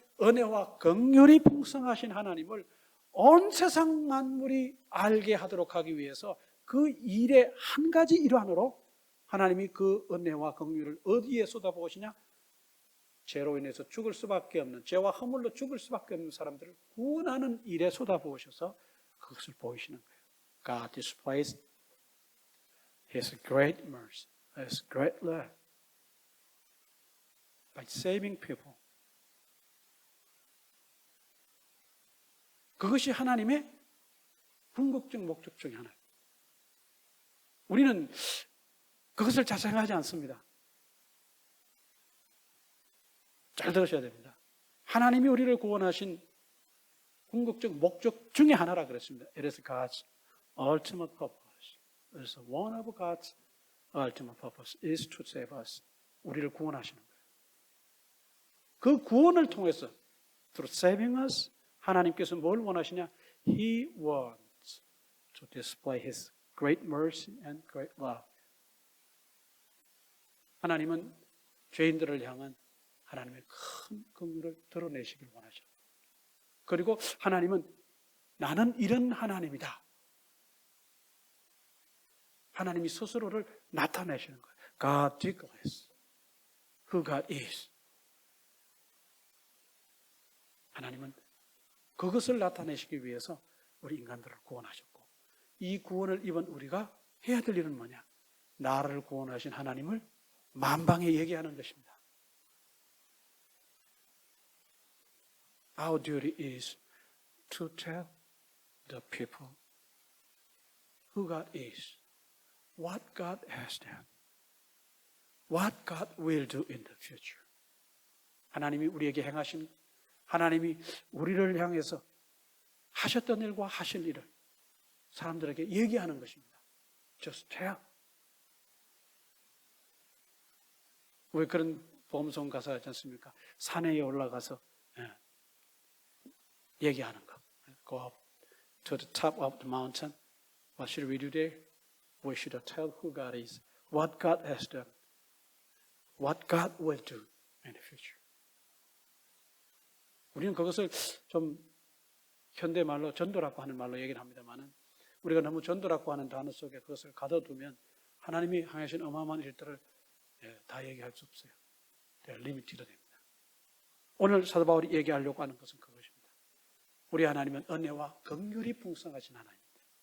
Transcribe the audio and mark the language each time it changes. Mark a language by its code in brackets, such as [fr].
[ko] 그러니까 은혜와 긍휼이 풍성하신 하나님을 온 세상 만물이 알게 하도록 하기 위해서 그 일의 한 가지 일환으로 하나님이 그 은혜와 긍휼을 어디에 쏟아부으시냐? 죄로 인해서 죽을 수밖에 없는, 죄와 허물로 죽을 수밖에 없는 사람들을 구원하는 일에 쏟아부으셔서 그것을 보이시는 거예요. [en] God displays His great mercy, His great love by saving people. [ko] 그것이 하나님의 궁극적 목적 중에 하나예요. 우리는 그것을 잘 생각하지 않습니다. 잘 들으셔야 됩니다. 하나님이 우리를 구원하신 궁극적 목적 중에 하나라 그랬습니다. [en] It is God's ultimate purpose. It is one of God's ultimate purpose is to save us. [ko] 우리를 구원하시는 거예요. 그 구원을 통해서 [en] through saving us [ko] 하나님께서 뭘 원하시냐? [en] He wants to display His great mercy and great love. [ko] 하나님은 죄인들을 향한 하나님의 큰 긍휼을 드러내시길 원하셔요. 그리고 하나님은 나는 이런 하나님이다. 하나님이 스스로를 나타내시는 거예요. [en] God declares who God is. [ko] 하나님은 그것을 나타내시기 위해서 우리 인간들을 구원하셨고 이 구원을 입은 우리가 해야 될 일은 뭐냐? 나를 구원하신 하나님을 만방에 얘기하는 것입니다. [en] Our duty is to tell the people who God is, what God has done, what God will do in the future. [ko] 하나님이 우리에게 행하신, 하나님이 우리를 향해서 하셨던 일과 하실 일을 사람들에게 얘기하는 것입니다. [en] Just tell. [ko] 왜 그런 보험송 가사 있지 않습니까? 산에 올라가서 얘기하는 거. [en] Go up to the top of the mountain. What should we do there? We should tell who God is, what God has done, what God will do in the future. [ko] 우리는 그것을 좀 현대말로 전도라고 하는 말로 얘기를 합니다만은 우리가 너무 전도라고 하는 단어 속에 그것을 가둬두면 하나님이 행하신 어마어마한 일들을 다 얘기할 수 없어요. 리미티드 됩니다. 오늘 사도 바울이 얘기하려고 하는 것은 그것입니다. 우리 하나님은 은혜와 긍휼이 풍성하신 하나님입니다.